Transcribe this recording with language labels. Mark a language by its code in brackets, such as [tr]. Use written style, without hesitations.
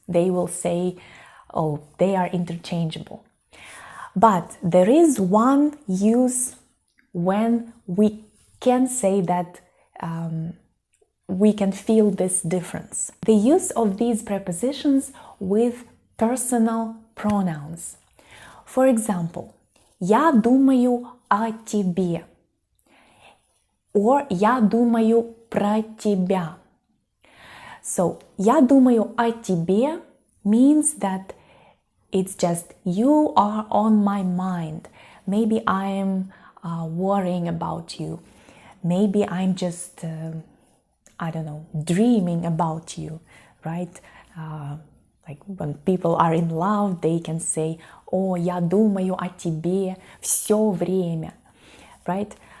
[en] They will say, oh, they are interchangeable. But there is one use when we can say that we can feel this difference. The use of these prepositions with personal pronouns. For example, [ru] я думаю о тебе, [en] or [ru] я думаю про тебя. [en] So, [ru] я думаю о тебе [en] means that it's just you are on my mind. Maybe I'm worrying about you. Maybe I'm just, I don't know, dreaming about you, right? Like when people are in love, they can say, [ru] «О, я думаю о тебе все время», [en] right?